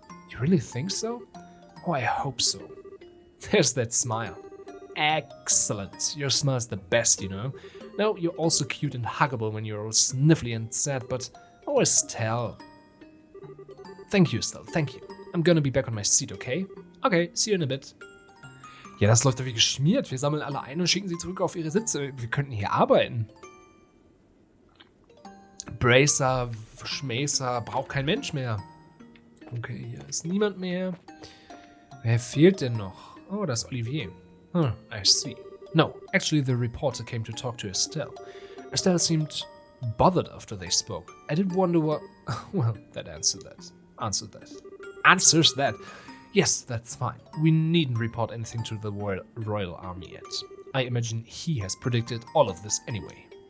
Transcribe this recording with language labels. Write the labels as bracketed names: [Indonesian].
[English] You really think so? Oh, I hope so. There's that smile. Excellent. Your smile's the best, you know. Now, you're also cute and huggable when you're all sniffly and sad, but oh, Estelle. Thank you, Estelle, thank you. I'm gonna be back on my seat, okay? Okay, see you in a bit. [German] Ja, das läuft doch wie geschmiert. Wir sammeln alle ein und schicken sie zurück auf ihre Sitze. Wir könnten hier arbeiten. Bracer, Schmäßer, braucht kein Mensch mehr. Okay, hier ist niemand mehr. Wer fehlt denn noch? Oh, das ist Olivier. [English] I see. No, actually the reporter came to talk to Estelle. Estelle seemed bothered after they spoke. I did wonder what... Well, that answers that. Yes, that's fine. We needn't report anything to the Royal Army yet. I imagine he has predicted all of this anyway.